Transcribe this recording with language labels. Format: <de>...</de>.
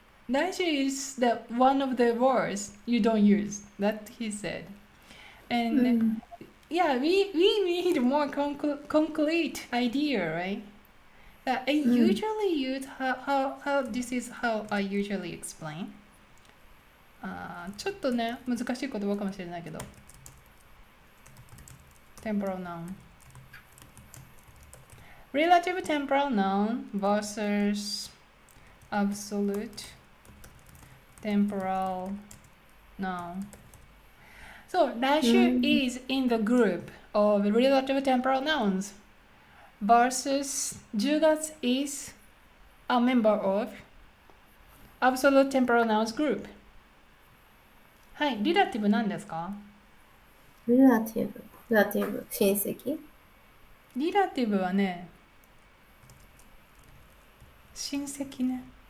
<en>来週 is the one of the words you don't use. That he said. And yeah, we need more concrete idea, right? I usually use how this is how I usually explain.</en> <ja>ちょっとね、難しい言葉かもしれないけど。</ja> <en>Temporal noun. Relative temporal noun versus absolute temporal noun. So, 来週 is in the group of relative temporal nouns versus 10月 is a member of absolute temporal nouns group.</en> <ja>はい、リラティブ何ですか？リラティブ。親戚？リラティブはね、親戚ね。</ja>